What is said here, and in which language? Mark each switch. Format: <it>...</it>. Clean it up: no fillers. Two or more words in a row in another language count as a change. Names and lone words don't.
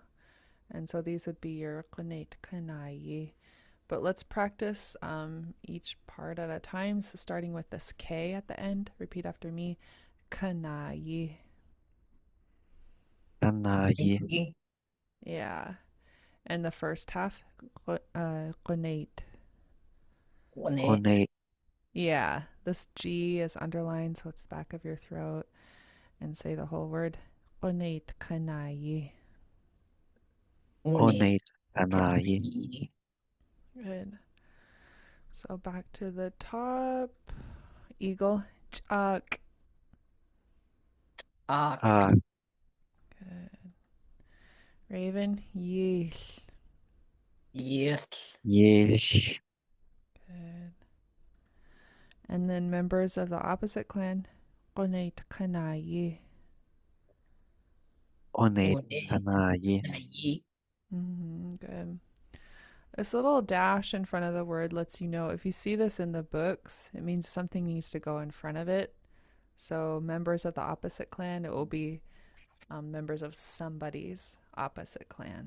<en>And so these would be your</en> <tli>Qunate Kanayi.</tli> <en>But let's practice each part at a time. So starting with this K at the end, repeat after me.</en> <tli>Kanayi. Kanayi.</tli> <en>Yeah. And the first half,</en> <tli>Qunate. Quinate. Onate.</tli> <en>Yeah. This G is underlined, so it's the back of your throat. And say the whole word.</en> <tli>Qunate Kanayi. Quinate. Onate. Kanayi. Kanayi.</tli> <en>Good. So back to the top. Eagle. Chak.</en> <tli>Uck.</tli> <en>Good. Raven.</en> <tli>Yeesh.</tli> <en>Yes. Yes. Good. And then members of the opposite clan.</en> <tli>Qunate Kanayi. Onate. Quinate. Kanayi. Kanayi.</tli> <en>Good. This little dash in front of the word lets you know if you see this in the books, it means something needs to go in front of it. So, members of the opposite clan, it will be members of somebody's opposite clan.</en>